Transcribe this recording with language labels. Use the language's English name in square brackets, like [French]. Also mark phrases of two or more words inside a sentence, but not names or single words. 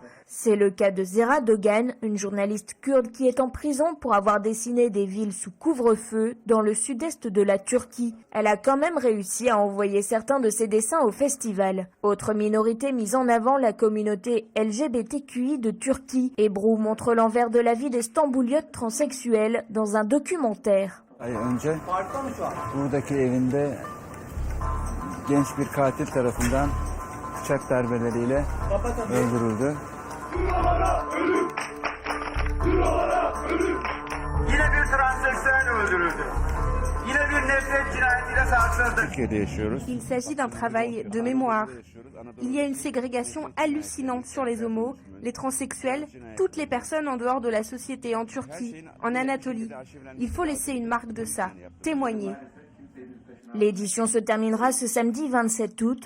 [French] C'est le cas de Zehra Dogan, une journaliste kurde qui est en prison pour avoir dessiné des villes sous couvre-feu dans le sud-est de la Turquie. Elle a quand même réussi à envoyer certains de ses dessins au festival. Autre minorité mise en avant, la communauté LGBTQI de Turquie. Ebru montre l'envers de la vie des Stambouliotes transsexuels dans un documentaire. [Turkish] Önce buradaki evinde genç bir katil tarafından bıçak darbeleriyle öldürüldü. Yine bir transseksüel öldürüldü. Yine bir nefret cinayetiyle sarsıldı. Türkiye'de yaşıyoruz. [French] Il s'agit d'un travail de mémoire. Il y a une ségrégation hallucinante sur les homos, les transsexuels, toutes les personnes en dehors de la société en Turquie, en Anatolie. Il faut laisser une marque de ça, témoigner. L'édition se terminera ce samedi 27 août.